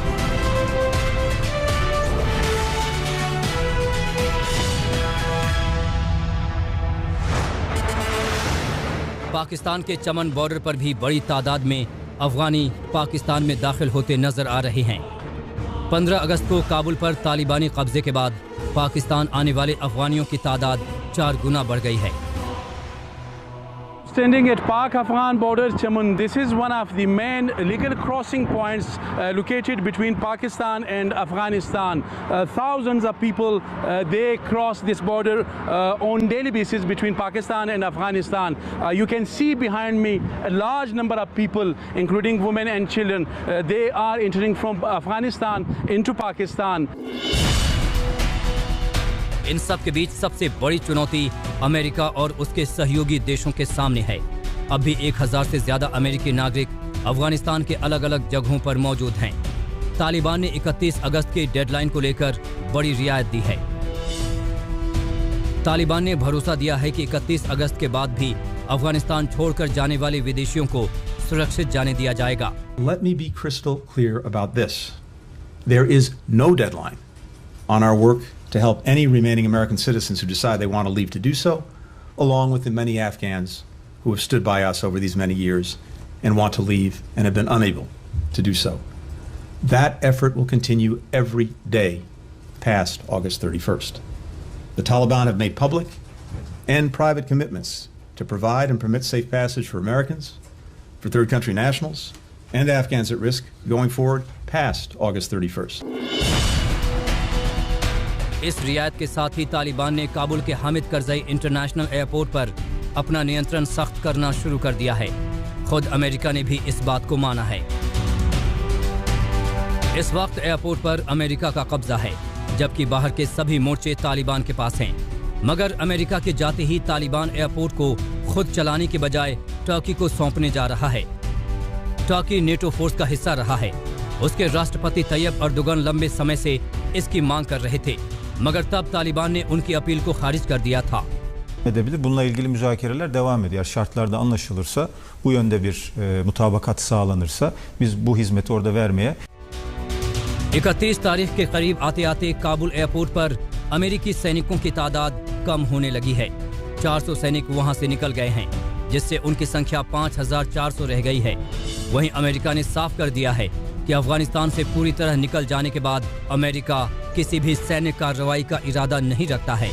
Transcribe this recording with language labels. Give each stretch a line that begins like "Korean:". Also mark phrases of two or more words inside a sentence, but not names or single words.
Hindi: पाकिस्तान के चमन बॉर्डर पर भी बड़ी तादाद में अफगानी पाकिस्तान में दाखिल होते नजर आ रहे हैं। 15 अगस्त को काबुल पर तालिबानी कब्जे के बाद पाकिस्तान आने वाले अफगानियों की तादाद 4 गुना बढ़ गई है।
English: Standing at Pak-Afghan border, Chaman, this is one of the main legal crossing points located between Pakistan and Afghanistan. Thousands of people, they cross this border on daily basis between Pakistan and Afghanistan. You can see behind me a large number of people, including women and children. They are entering from Afghanistan into Pakistan.
Hindi: इन सब के बीच सबसे बड़ी चुनौती अमेरिका और उसके सहयोगी देशों के सामने है। अब भी 1000 से ज्यादा अमेरिकी नागरिक अफगानिस्तान के अलग अलग जगहों पर मौजूद हैं। तालिबान ने 31 अगस्त की डेडलाइन को लेकर बड़ी रियायत दी है। तालिबान ने भरोसा दिया है कि 31 अगस्त के बाद भी अफगानिस्तान छोड़कर जाने वाले विदेशियों को सुरक्षित जाने दिया जाएगा।
English: Let me be crystal clear about this. There is no deadline on our work to help any remaining American citizens who decide they want to leave to do so, along with the many Afghans who have stood by us over these many years and want to leave and have been unable to do so. That effort will continue every day past August 31st. The Taliban have made public and private commitments to provide and permit safe passage for Americans, for third country nationals, and Afghans at risk going forward past August 31st.
Hindi: इस रियायत के साथ ही तालिबान ने काबुल के हामिद करजई इंटरनेशनल एयरपोर्ट पर अपना नियंत्रण सख्त करना शुरू कर दिया है। खुद अमेरिका ने भी इस बात को माना है। इस वक्त एयरपोर्ट पर अमेरिका का कब्जा है, जबकि बाहर के सभी मोर्चे तालिबान के पास हैं। मगर अमेरिका के जाते ही तालिबान एयरपोर्ट को खुद चलाने के बजाय टर्की को सौंपने जा रहा है। टर्की नेटो फोर्स का हिस्सा रहा है। उसके राष्ट्रपति तैयब अर्दोगन लंबे समय से इसकी मांग कर रहे थे, मगर तब तालिबान ने उनकी अपील को खारिज कर दिया था।
Turkish: Bununla ilgili müzakereler devam ediyor. Şartlarda anlaşılırsa, bu yönde bir mutabakat sağlanırsa biz bu hizmeti orada vermeye
Hindi: 31 तारीख के करीब आते आते काबुल एयरपोर्ट पर अमेरिकी सैनिकों की तादाद कम होने लगी है। 400 सैनिक वहां से निकल गए हैं, जिससे उनकी संख्या 5400 रह गई है। वहीं अमेरिका ने साफ कर दिया है कि अफगानिस्तान से पूरी तरह निकल जाने के बाद अमेरिका किसी भी सैन्य कार्रवाई का इरादा नहीं रखता है।